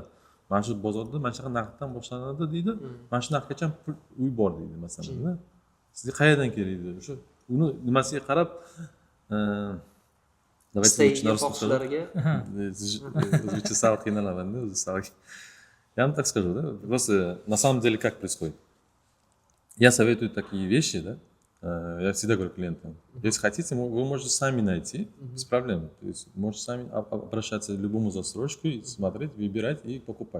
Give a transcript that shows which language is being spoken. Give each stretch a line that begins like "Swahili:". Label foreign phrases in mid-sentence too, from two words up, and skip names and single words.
Uzbek: Mana shu bozorda mana shunaqa narxdan boshlanadi deydi. Mana shu narxgacha uy bor deydi masalan. Sizga qayerdan kerak deydi. O'sha uni nimasiga qarab давайте xohishlariga o'zbekcha sal qiynalaman-da, o'zi sal.
Russian: Я вам так скажу, да? Просто на самом деле как происходит? Я советую такие вещи, да? Я всегда говорю клиентам, если хотите, вы можете сами найти, без проблем. То есть можете сами обращаться к любому застройщику и смотреть, выбирать и покупать.